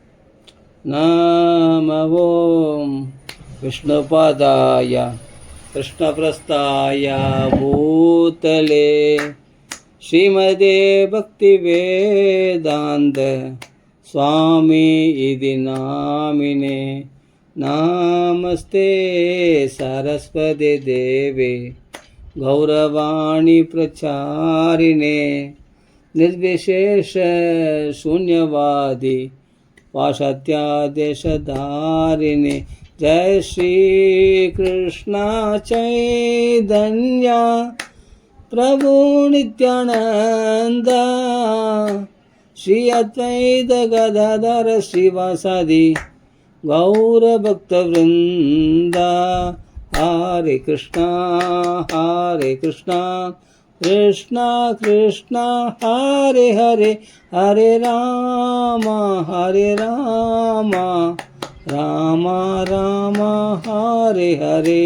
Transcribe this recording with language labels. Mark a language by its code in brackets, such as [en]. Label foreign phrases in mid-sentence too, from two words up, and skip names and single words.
[sa] नमो विष्णुपादाय कृष्णप्रेष्ठाय भूतले श्रीमते भक्तिवेदान्त स्वामि इति नामिने. नमस्ते सरस्वति देवे गौरवाणी प्रचारिणे निर्विशेष शून्यवादि पाश्चात्यादेशधारिणे. जय श्री कृष्ण चैतन्य प्रभु नित्यानंद श्री अद्वैत गदाधर श्रीवासादि गौर भक्तवृंद. हरे कृष्णा कृष्णा कृष्णा हरे हरे. हरे राम राम राम हरे हरे.